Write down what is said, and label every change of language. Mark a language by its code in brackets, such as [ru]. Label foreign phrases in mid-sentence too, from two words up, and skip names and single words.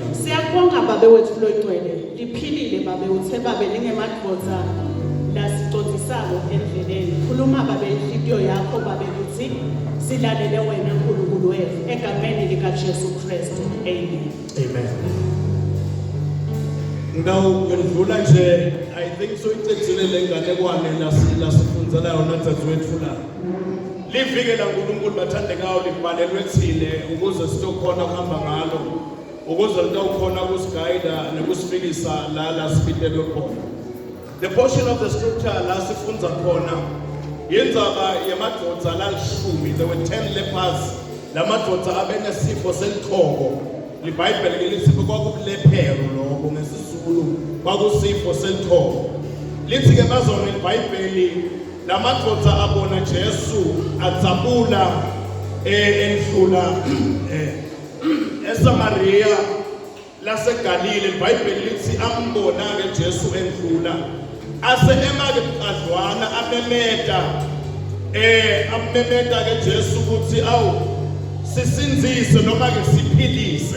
[ss] Siyabonga babe wethu loyigcwele. Liphilile babe uthe babe lingemadvodza lasixoxisako endleleni. Khuluma babe inhliziyo yakho babe uthi silalele wena uNkulunkulu wethu egameni lika Jesu Kristu. Amen. Amen. Ngidlula nje [en] I think so [ss] icecile lenganekwane lasifundzela yona dzadzewethu la. Livike la uNkulunkulu bathandekayo libhalelwe thile ukuze sitokhona kuhamba ngalo. Ukuze litawukhona kusigayida nekusifikisa la sifikelwe khona. [en] The portion of the scripture [ss] la sifunza khona yendzaba yamadvodza lalishumi. [en] There were 10 lepers. [ss] La madvodza abenesifo selithoko. IBhayibheli lithi kwakubulephero lokho ngesizulu kwakusifo selithoko. Lithi ke bazona iBhayibheli la madvodza abona Jesu adzabula endlula eSamaria laseGalile iBhayibheli lithi ambona ke Jesu endlula ase emake bucadlwana amemeta ke Jesu ukuthi awu sisinzise noma ke siphilise.